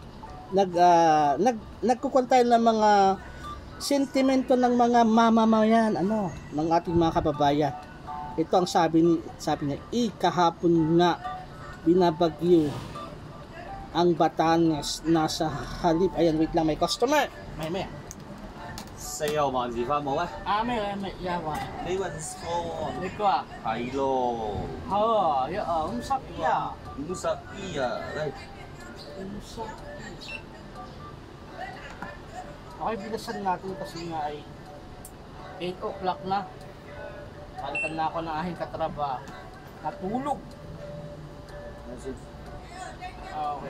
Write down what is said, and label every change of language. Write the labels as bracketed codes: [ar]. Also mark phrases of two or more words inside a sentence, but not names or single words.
[tl] Nagkukuha tayo ng mga sentimento ng mga mamamayan. Ng ating mga kababayan. Ito ang sabi niya. Kahapon nga binabagyo ang Batanes nasa halip. Ayan, wait lang. May customer. May. [yue] 四號萬字花冇啊？ [tl] may yawa. [yue] 你運錯，你個係咯，有50呀。 52啊，嚟， [tl] Okay, bilisan natin kasi nga ay 8 o'clock na. Palitan na ako ng aking katrabaho. Natulog. Okay.